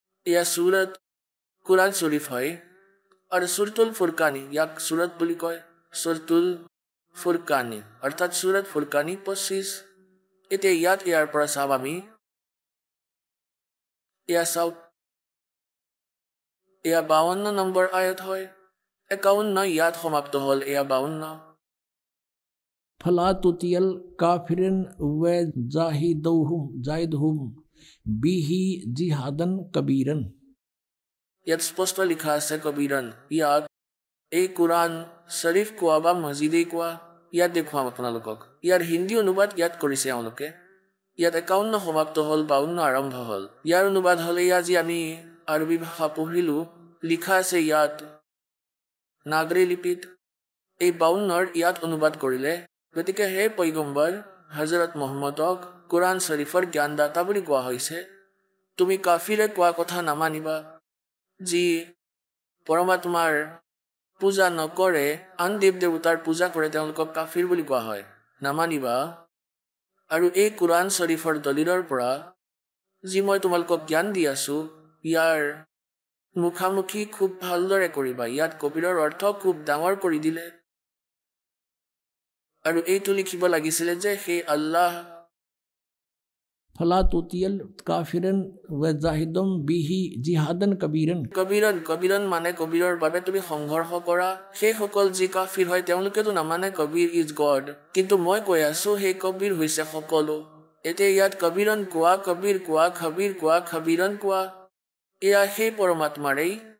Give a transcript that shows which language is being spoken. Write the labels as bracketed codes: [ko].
[as] এয়া সুৰত কুৰাণ শৰীফ হয় আৰু সুৰতুল ফুৰকানী ইয়াক সুৰত বুলি কয় সুৰতুল ফুৰকানী অৰ্থাৎ সুৰত ফুৰকানী 25 এতিয়া ইয়াত ইয়াৰ পৰা চাম আমি এয়া চাওক এয়া 52 নম্বৰ আয়াত হয় 51 ইয়াত সমাপ্ত হ'ল এয়া 52 [ar] फला तुतियल काफिरन व जाहिदहुम बिही जिहादन कबीरन [as] ইয়াত স্পষ্ট লিখা আছে কবিৰন ইয়াত এই কুৰাণ শৰীফ কোৱা বা মছজিদে কোৱা ইয়াত দেখুৱাম আপোনালোকক ইয়াৰ হিন্দী অনুবাদ ইয়াত কৰিছে এওঁলোকে ইয়াত 51 সমাপ্ত হ'ল 52 আৰম্ভ হ'ল ইয়াৰ অনুবাদ হ'লে আজি আমি আৰবী ভাষা পঢ়িলো লিখা আছে ইয়াত নাগৰী লিপিত এই 52ৰ ইয়াত অনুবাদ কৰিলে গতিকে হে পয়গম্বৰ হযৰত মুহাম্মদক কুৰাণ শৰীফৰ জ্ঞানদাতা বুলি কোৱা হৈছে তুমি কাফিৰে কোৱা কথা নামানিবা যি পৰমাত্মাৰ পূজা নকৰে আন দেৱ দেৱতাৰ পূজা কৰে তেওঁলোকক কাফিৰ বুলি কোৱা হয় নামানিবা আৰু এই কুৰাণ শৰীফৰ দলিলৰ পৰা যি মই তোমালোকক জ্ঞান দি আছো ইয়াৰ মুখামুখি খুব ভালদৰে কৰিবা ইয়াত কবিৰৰ অৰ্থ খুব ডাঙৰ কৰি দিলে আৰু এইটো লিখিব লাগিছিলে যে হে আল্লাহ [ar] फला तुतियल काफिरन व जाहिदुम बिही जिहादन कबीरन [as] কবিৰন মানে কবিৰৰ বাবে তুমি সংঘৰ্ষ কৰা সেই সকল যি কাফিৰ হয় তেওঁলোকেতো নামানে [en] Kabir is God [as] কিন্তু মই কৈ আছো সেই কবিৰ হৈছে সকলো এতিয়া ইয়াত কবিৰন কোৱা কবিৰ কোৱা খবিৰ কোৱা খবিৰন কোৱা এয়া সেই পৰমাত্মাৰেই